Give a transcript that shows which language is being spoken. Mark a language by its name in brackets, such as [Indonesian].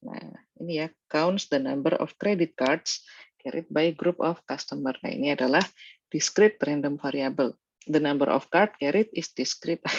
[English] Nah, ini ya, counts the number of credit cards carried by group of customer. [Indonesian] Nah, ini adalah discrete random variable. [English] The number of card carried is discrete.